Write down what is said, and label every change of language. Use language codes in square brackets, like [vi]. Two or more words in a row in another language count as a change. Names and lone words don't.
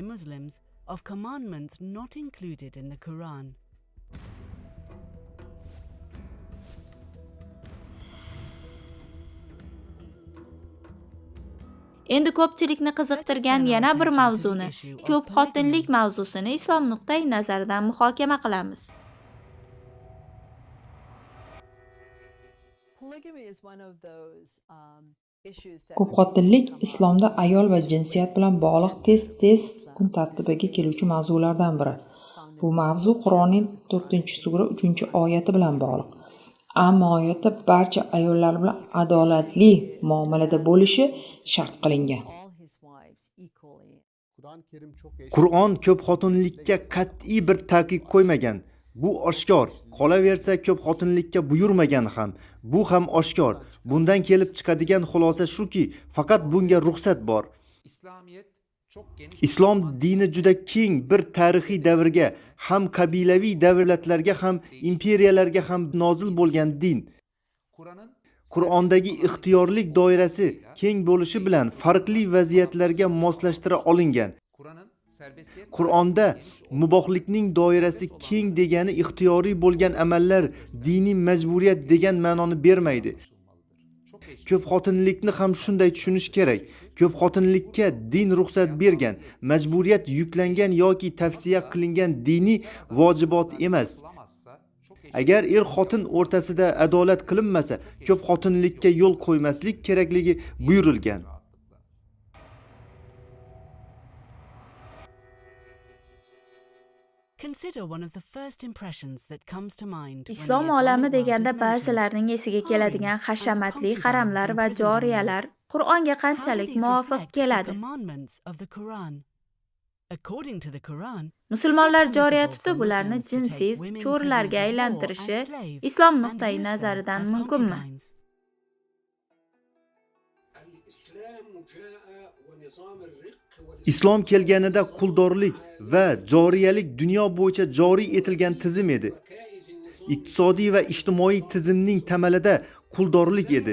[uz] Endi ko'pchilikni qiziqtirgan yana bir mavzuni, ko'p xotinlik mavzusini islom nuqtai nazaridan muhokama qilamiz. [en] Polygamy is one of those [uz] Ko'pxotinlik islomda ayol va jinsiyat bilan bog'liq tez kun tartibiga keluvchi mavzulardan biri. Bu mavzu Qur'onning 4-sura 3-oyati bilan bog'liq. Ammo oyatda barcha ayollar bilan adolatli muomalada bo'lishi shart qilingan. Qur'on ko'pxotinlikka qat'iy bir taqiq qo'ymagan. Bu oshkor. Qolaversa ko'pxotinlikka buyurmagan ham. Bu ham oshkor. Bundan kelib chiqadigan xulosa shuki, faqat bunga ruxsat bor. [tr] İslamiyet çok geniş [uz] Islom dini juda keng bir tarixiy davrga, ham qabilaviy davlatlarga ham imperiyalarga ham nozil bo'lgan din. [tr] Kur'an'ın [uz] Qur'ondagi ixtiyorlik doirasi keng bo'lishi bilan farqli vaziyatlarga moslashtira olingan. [tr] Kur'an'ın serbestiyet [uz] Qur'onda mubohlikning doirasi keng degani ixtiyoriy bo'lgan amallar diniy majburiyat degan ma'noni bermaydi. [tr] çok eşit. [uz] Ko'pxotinlikni ham shunday tushunish kerak. Ko'pxotinlikka din ruxsat bergan, majburiyat yuklangan yoki tavsiya qilingan diniy vojibot emas. [tr] Bulamazsa çok eşit. [uz] Agar er-xotin o'rtasida adolat qilinmasa, ko'pxotinlikka yo'l qo'ymaslik kerakligi buyurilgan. [en] Consider one of the first impressions that comes to mind when [uz] Islom [en] the [uz] olami [en] Islamic world [uz] deganda [en] is mentioned. [uz] ba'zilarning esiga keladigan hashamatli haramlar va joriyalar Qur'onga [en] How do [uz] qanchalik [en] these [uz] muvofiq [en] reflect the [uz] keladi? [en] commandments of the Quran? According to the Quran, [uz] Musulmonlar [en] it's [uz] joriya [en] permissible [uz] tutib [en] for [uz] ularni [en] Muslims to take [uz] jinsiz [en] women [uz] cho'rlarga [en] prisoners of war [uz] aylantirishi [en] as slaves [uz] islom [en] and [uz] nuqtai [en] use them [uz] nazaridan [en] as [uz] mumkinmi? [en] concubines. [uz] Islom kelganida quldorlik va joriyalik dunyo bo'yicha joriy etilgan tizim edi. Iqtisodiy va ijtimoiy tizimning tamalida quldorlik edi.